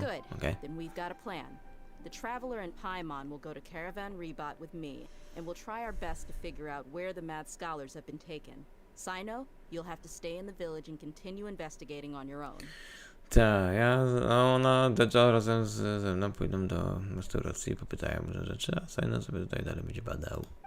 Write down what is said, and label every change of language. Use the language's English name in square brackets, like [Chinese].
[English] Good. [Polish] Okej. [English] Then we've got a plan. The Traveler and Paimon will go to Caravan Rebot with me, and we'll try our best to figure out where the mad scholars have been taken. Sino, you'll have to stay in the village and continue investigating on your own. [Polish] Tak, a ona Deja razem ze mną pójdą do restauracji i popytają różne rzeczy, a Sino sobie tutaj dalej będzie badał.